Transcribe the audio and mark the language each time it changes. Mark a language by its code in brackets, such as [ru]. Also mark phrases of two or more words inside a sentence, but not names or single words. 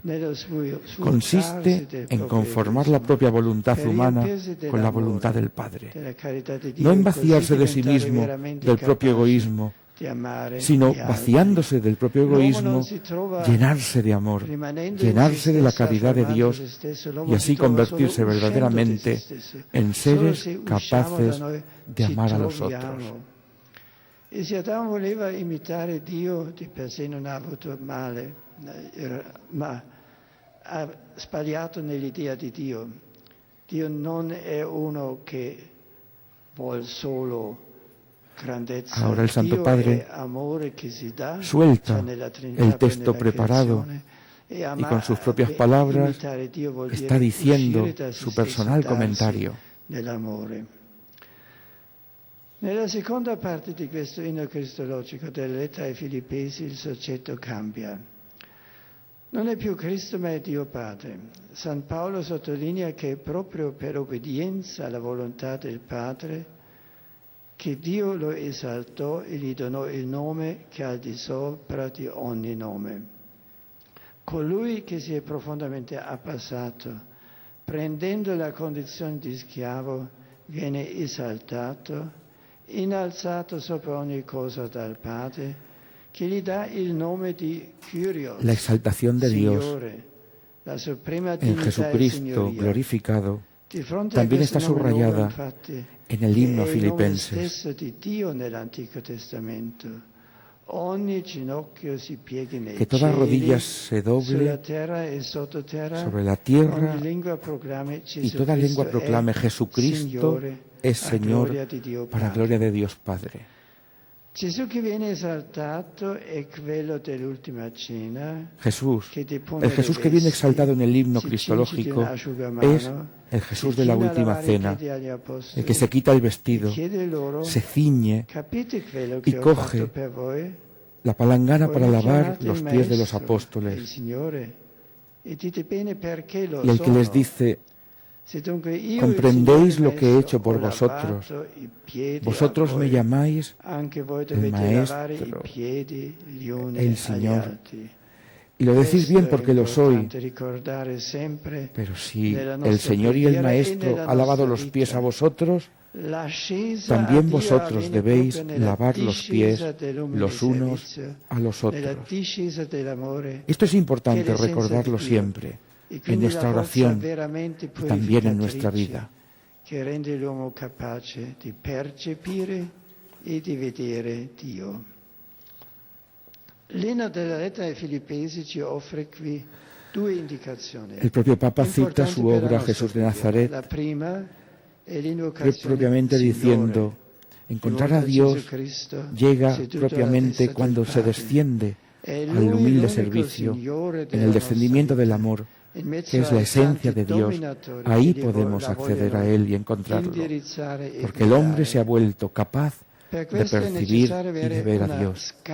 [es] consiste en conformar la propia voluntad humana con la voluntad del Padre, no en vaciarse de sí mismo, del propio egoísmo, sino vaciándose del propio egoísmo, llenarse de amor, llenarse de la caridad de Dios y así convertirse verdaderamente en seres capaces de amar a los otros. [it] E se Adamo voleva imitare Dio, di per sé non ha avuto male, ma ha sbagliato nell'idea di Dio. Dio non è uno che vuol solo. [es] Ahora el Santo Padre suelta el texto preparado y con sus propias palabras está diciendo su personal comentario. [it] Nella seconda parte di questo inno cristologico della lettera ai Filippesi il soggetto cambia. Non è più Cristo ma è Dio Padre. San Paolo sottolinea che è proprio per obbedienza alla volontà del Padre che Dio lo esaltò e gli donò il nome che è al di sopra di ogni nome. Colui che si è profondamente abbassato, prendendo la condizione di schiavo, viene esaltato, innalzato sopra ogni cosa dal Padre, che gli dà il nome di Kyrios, [es] la exaltación de Dios [it] Signore, la suprema [es] en [it] dignità e [es] Jesucristo [it] signoria. [es] glorificado [it] Di fronte [es] también [it] a [es] está [it] questo nome [es] subrayada [it] nuovo, infatti, [es] en el himno [it] è il nome [es] Filipenses. [it] stesso di Dio nell'Antico Testamento. Ogni ginocchio si pieghi nei [es] Que toda [it] cieli, [es] rodilla se doble [it] sulla terra e sottoterra, [es] sobre la tierra [it] ogni lingua proclami [es] y toda lengua [it] Gesù [es] proclame [it] è [es] Jesucristo [it] Signore, [es] es [it] a [es] Señor [it] gloria di Dio [es] para [it] Padre. [es] gloria de Dios Padre. [it] Gesù che viene esaltato è quello dell'ultima cena, [es] Jesús, [it] che depone [es] el [it] le [es] Jesús que viene [it] vesti, [es] exaltado en el himno [it] si cinge di [es] cristológico [it] un asciugamano, [es] es el Jesús [it] si [es] de la [it] china [es] última [it] lavare i [es] cena, [it] piedi agli apostoli, [es] el que se quita el vestido, [it] chiede loro, [es] se ciñe [it] capite quello [es] y [it] che ho [es] coge [it] fatto per voi? [es] la palangana [it] Voi [es] para [it] mi [es] lavar [it] chiamate [es] los [it] il [es] pies de los [it] Maestro, il [es] apóstoles. [it] Signore, e dite bene perché lo [es] Y el que les [it] sono. [es] dice: [it] Se dunque io, [es] comprendéis [it] il [es] lo que he [it] Signore [es] hecho por [it] Maestro, ho [es] vosotros. [it] lavato i piedi a [es] Vosotros me [it] voi, [es] llamáis [it] anche voi [es] el [it] dovete lavare i [es] Maestro, [it] piedi gli uni [es] el [it] agli [es] Señor. [it] altri. [es] Y lo decís [it] Questo [es] bien [it] è [es] porque lo soy. [it] importante ricordare sempre. [es] Pero si [it] Nella [es] el [it] nostra [es] Señor y el [it] preghiera e [es] Maestro [it] nella [es] ha lavado [it] nostra [es] los pies [it] vita. [es] a vosotros, [it] L'ascesa a [es] también [it] Dio [es] vosotros [it] avviene [es] debéis [it] proprio nella [es] lavar los pies [it] discesa dell'umile [es] los unos [it] servizio, [es] a los [it] nella [es] otros. [it] discesa dell'amore, [es] Esto es [it] che è [es] importante [it] l'essenza [es] recordarlo [it] di Dio, [es] siempre, [it] e [es] en [it] quindi [es] nuestra [it] la forza [es] oración [it] veramente [es] y también en nuestra [it] purificatrice [es] vida. [it] che rende l'uomo capace di percepire e di vedere Dio. L'inno della lettera ai Filippesi ci offre qui due indicazioni. [es] El propio Papa cita [it] importanti [es] su [it] per la [es] obra [it] nostra [es] Jesús de [it] preghiera. [es] Nazaret, [it] La prima è l'invocazione [es] propiamente [it] Signore. [es] diciendo: Encontrar a Dios llega propiamente cuando se desciende al humilde servicio, en el descendimiento del amor, que es la esencia de Dios. Ahí podemos acceder a Él y encontrarlo, porque el hombre se ha vuelto capaz de percibir y de ver a Dios.